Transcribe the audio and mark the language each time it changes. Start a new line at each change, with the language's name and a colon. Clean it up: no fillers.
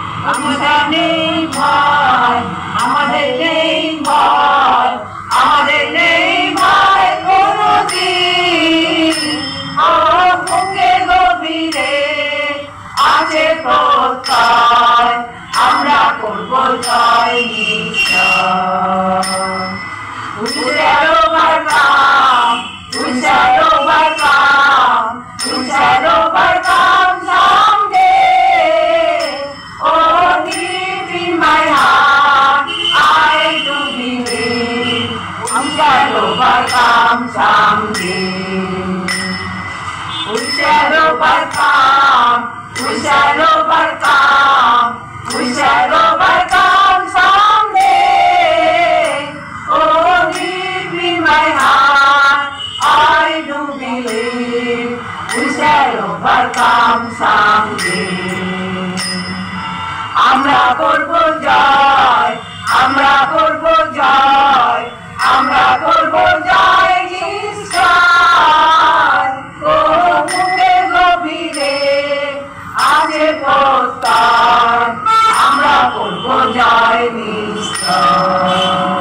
Bangla: আমাদের নেই ভয় আমাদের নেই ভয় আমাদের নেই ভয় কোনদিন। ও বুকে গভীরে আছে প্রত্যয়, আমরা করবো জয় নিশ্চয়।
English: We shall overcome, we shall overcome, we shall overcome someday. Oh, deep in my heart, I do believe we shall overcome someday. We shall overcome, we shall overcome, we shall overcome someday. Oh, deep in my heart, I do believe we shall overcome someday.
Bangla: আমরা করবো জয় আমরা করবো জয় আমরা করবো জয় নিশ্চয়। ও বুকে গভীরে আছে প্রত্যয়, আমরা করবো জয় নিশ্চয় আমরা করবো জয় নিশ্চয়।